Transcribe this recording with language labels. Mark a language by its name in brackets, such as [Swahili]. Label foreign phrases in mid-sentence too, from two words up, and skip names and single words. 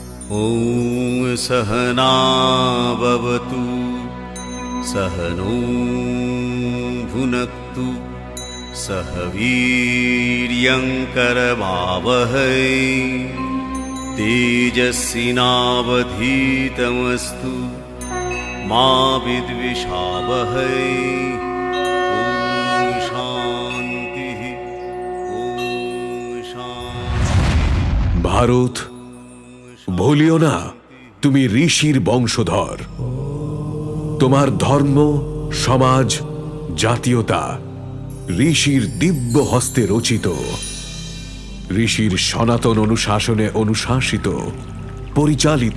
[Sanskrit] ॐ सहना भवतु सहनौ भुनक्तु सह वीर्यं करवावहै तेजस्विनावधीतमस्तु मा विद्विषावहै। ॐ शान्तिः ॐ शान्तिः। [Bangla] ভারত, ভুলিও না তুমি ঋষির বংশধর। তোমার ধর্ম, সমাজ, জাতীয়তা ঋষির দিব্য হস্তে রচিত, ঋষির সনাতন অনুশাসনে অনুশাসিত, পরিচালিত।